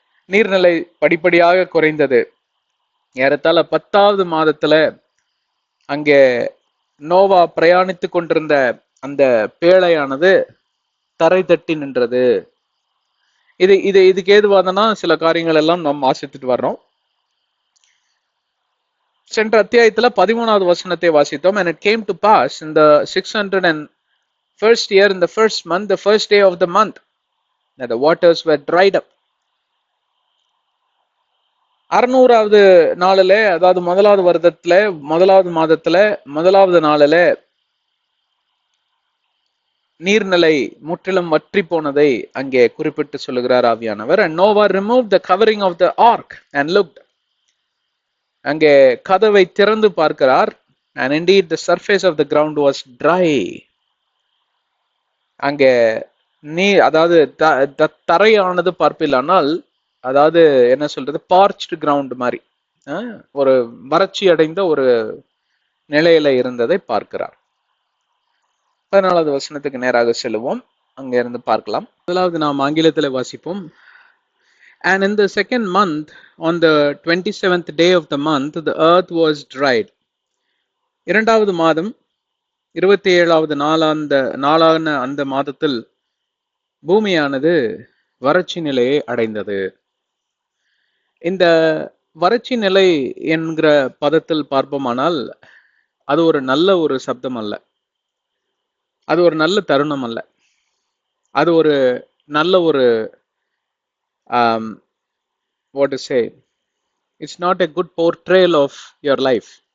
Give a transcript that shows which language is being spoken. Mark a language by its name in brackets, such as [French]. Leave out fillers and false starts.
[Tamil] நீர்நிலை படிப்படியாக குறைந்தது. ஏறத்தாழ 10வது மாதத்துல அங்கே நோவா பிரயாணித்து கொண்டிருந்த அந்த பேழையானது தரை தட்டி நின்றது. இதுக்கு ஏதுவாதனா சில காரியங்கள் எல்லாம் நாம் வாசித்துட்டு வர்றோம். சென்ற அத்தியாயத்துல 13வது வசனத்தை வாசித்தோம். [English] And it came to pass in the 601st year, in the first month, the first day of the month, that the waters were dried up. [Tamil] 600வது நாளில, அதாவது 1வது வருடத்துல 1வது மாதத்துல 1வது நாளில நீர்நிலை முற்றிலும் வற்றி போனதை அங்கே குறிப்பிட்டு சொல்லுகிறார் ஆவியானவர். [English] And Noah removed the covering of the ark and looked. [Tamil] அங்கே கதவை திறந்து பார்க்கிறார். [English] And indeed the surface of the ground was dry. [Tamil] அங்கே அதாவது தரையானது பார்ப்பில்லானால், அதாவது என்ன சொல்றது, [English] parched ground [Tamil] மாதிரி ஒரு வறட்சி அடைந்த ஒரு நிலையில இருந்ததை பார்க்கிறார். 14வது வசனத்துக்கு நேராக செல்லுவோம், அங்க இருந்து பார்க்கலாம். முதலாவது நாம் ஆங்கிலத்தில் வாசிப்போம். [English] And in the second month, on the 27th day of the month, the earth was dried. [Tamil] 2வது மாதம் 27வது நாளான அந்த மாதத்தில் பூமியானது வறட்சி நிலையை அடைந்தது. இந்த வறட்சி நிலை என்கிற பதத்தில் பார்ப்போமானால் அது ஒரு நல்ல ஒரு சப்தம் அல்ல, அது ஒரு நல்ல தருணம் அல்ல, அது ஒரு நல்ல ஒரு [English] what to say, it's not a good portrayal of your life.